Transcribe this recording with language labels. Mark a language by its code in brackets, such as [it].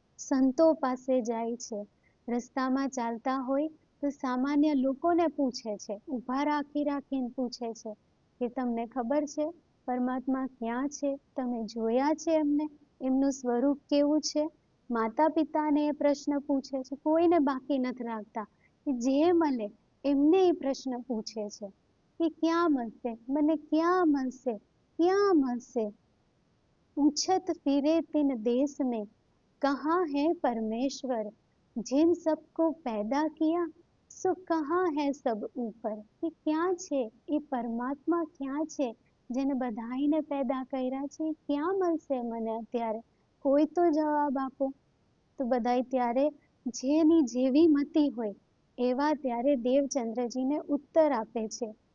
[gu] સંતો પાસે જાય છે, રસ્તામાં ચાલતા હોય તો સામાન્ય લોકોને પૂછે છે, ઊભા રાખીને પૂછે છે કે તમને ખબર છે પરમાત્મા ક્યાં છે, તમે જોયા છે એમને, એમનું સ્વરૂપ કેવું છે. માતા પિતાને એ પ્રશ્ન પૂછે છે, કોઈને બાકી નથી રાખતા. જે મળે એમને એ પ્રશ્ન પૂછે છે કે ક્યાં મળશે, મને ક્યાં મળશે, ક્યાં મળશે. [hi] पूछत फिरे तिन देश में कहाँ है परमेश्वर, जिन सबको पैदा किया सो कहाँ है सब ऊपर. [gu] કે ક્યાં છે એ પરમાત્મા, ક્યાં છે જેને બધાઈને પેદા કર્યા છે, ક્યાં મળશે મને અત્યારે, કોઈ તો જવાબ આપો. તો બધાય ત્યારે જેની જેવી મતિ હોય એવા ત્યારે દેવચંદ્રજીને ઉત્તર આપે છે.